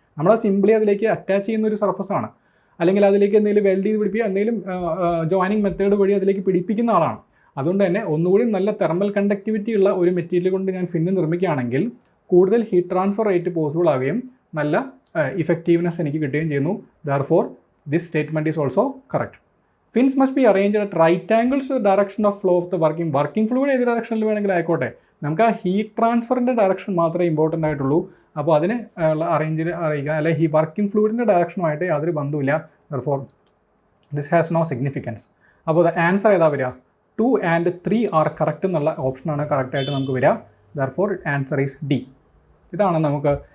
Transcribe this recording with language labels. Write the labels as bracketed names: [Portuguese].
[Malayalam] നമ്മൾ സിംപ്ലി അതിലേക്ക് അറ്റാച്ച് ചെയ്യുന്ന ഒരു സർഫസാണ്, അല്ലെങ്കിൽ അതിലേക്ക് എന്തെങ്കിലും വെൽഡ് ചെയ്ത് പിടിപ്പിക്കുക, എന്തെങ്കിലും ജോയിനിങ് മെത്തേഡ് വഴി അതിലേക്ക് പിടിപ്പിക്കുന്ന ആളാണ്. അതുകൊണ്ട് തന്നെ ഒന്നുകൂടി നല്ല തെർമൽ കണ്ടക്ടിവിറ്റി ഉള്ള ഒരു മെറ്റീരിയൽ കൊണ്ട് ഞാൻ ഫിന്ന് നിർമ്മിക്കുകയാണെങ്കിൽ കൂടുതൽ ഹീറ്റ് ട്രാൻസ്ഫർ റേറ്റ് പോസിബിൾ ആവുകയും നല്ല ഇഫക്റ്റീവ്നെസ് എനിക്ക് കിട്ടുകയും ചെയ്യുന്നു. [English] Therefore this statement is also correct. Fins must be arranged at right angles to the direction of flow of the working fluid. [Malayalam] ഏത് ഡയറക്ഷനിൽ വേണമെങ്കിലും ആയിക്കോട്ടെ, നമുക്ക് ആ ഹീറ്റ് ട്രാൻസ്ഫറിൻ്റെ ഡയറക്ഷൻ മാത്രമേ ഇമ്പോർട്ടൻ്റ് ആയിട്ടുള്ളൂ. അപ്പോൾ അതിന് അറിയിക്കുക, അല്ലെങ്കിൽ ഈ വർക്കിംഗ് ഫ്ലൂയിഡിൻ്റെ ഡയറക്ഷനുമായിട്ട് യാതൊരു ബന്ധമില്ല. [English] Therefore this has no significance. [Malayalam] അപ്പോൾ ആൻസർ ഏതാ വരിക? 2 and 3 ആർ കറക്റ്റ് എന്നുള്ള ഓപ്ഷനാണ് കറക്റ്റായിട്ട് നമുക്ക് വരിക. [English] Therefore answer is D. [Malayalam] ഇതാണ് നമുക്ക്